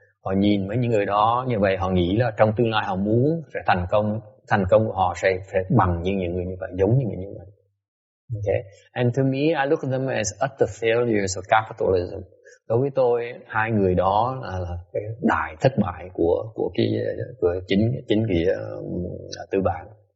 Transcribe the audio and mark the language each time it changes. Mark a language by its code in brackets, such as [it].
[vi] Họ nhìn mấy những người đó như vậy, họ nghĩ là trong tương lai họ muốn sẽ thành công của họ sẽ bằng như những người như vậy, giống như người như vậy. [en] Okay. And to me, I look at them as utter failures of capitalism. [vi] Đối với tôi, hai người đó là cái đại thất bại của chính nghĩa tư bản.